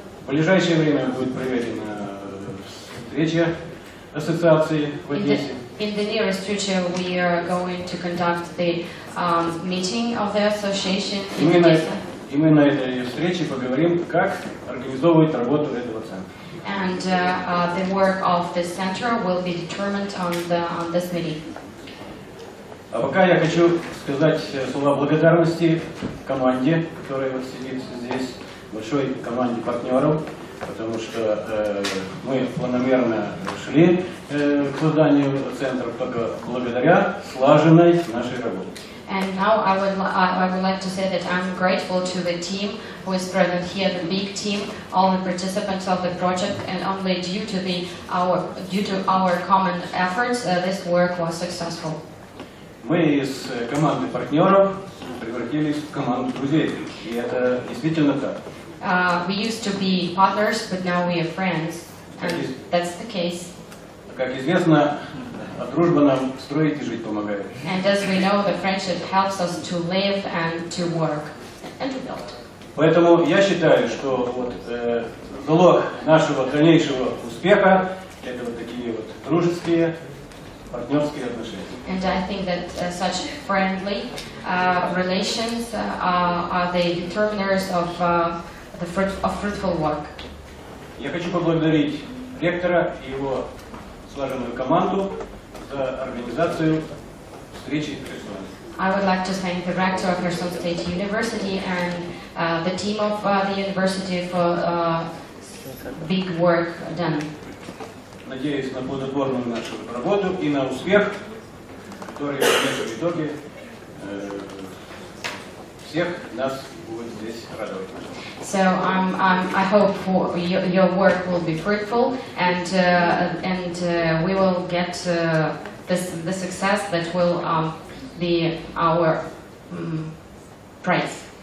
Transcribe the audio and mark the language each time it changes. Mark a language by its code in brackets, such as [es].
[ru] В ближайшее время будет проведена встреча ассоциации в Одессе. [en] In the nearest future, we are going to conduct the meeting of the association in Odessa. [ru] И мы на этой встрече поговорим, как организовывать работу этого центра. [en] And the work of the center will be determined on this meeting. [ru] А пока я хочу сказать слова благодарности команде, которая вот сидит здесь, большой команде партнеров, потому что мы планомерно шли к созданию центра только благодаря слаженной нашей работе. [en] And now I would like to say that I'm grateful to the team who is present here, the big team, all the participants of the project, and only due to our common efforts, this work was successful. [ru] Мы из команды партнеров превратились в команду друзей, и это действительно так. [en] We used to be partners, but now we are friends, and that's the case. [ru] Как известно, дружба нам строить и жить помогает. [en] And as we know, the friendship helps us to live and to work and to build. [ru] Поэтому я считаю, что вот залог нашего дальнейшего успеха — это вот такие вот дружеские, партнерские отношения. [en] And I think that such friendly relations are the determiners of fruitful work. [ru] Я хочу поблагодарить ректора и его слаженную команду за организацию встречи в Херсоне. [en] I would like to thank the rector of Kherson State University and the team of the university for big work done. [ru] Надеюсь на плодотворную нашу работу и на успех, который в конечном итоге всех нас будет здесь радовать. [en] So I hope your work will be fruitful, and we will get the success that will be our prize.